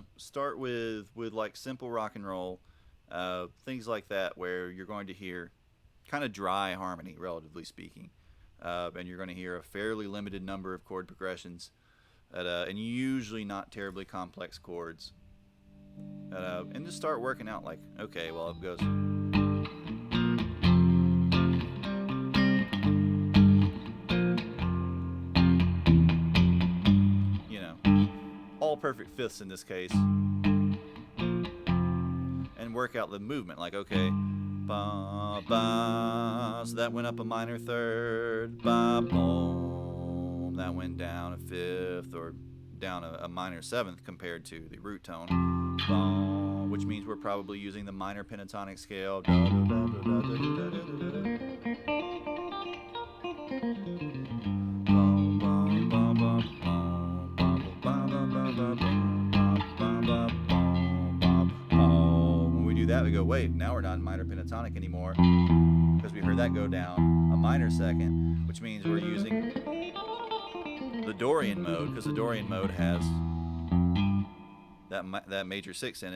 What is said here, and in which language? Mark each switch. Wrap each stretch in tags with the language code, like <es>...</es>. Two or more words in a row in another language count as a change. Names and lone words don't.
<en>Start with like simple rock and roll, things like that, where you're going to hear kind of dry harmony, relatively speaking, and you're going to hear a fairly limited number of chord progressions, and usually not terribly complex chords, and just start working out like, okay, well it goes. All perfect fifths in this case, and work out the movement like, okay, ba ba, so that went up a minor third, ba boom, that went down a fifth or down a minor seventh compared to the root tone, ba, which means we're probably using the minor pentatonic scale. When we do that, we go, wait, now we're not in minor pentatonic anymore because we heard that go down a minor second, which means we're using the Dorian mode because the Dorian mode has that major 6 in it.</en>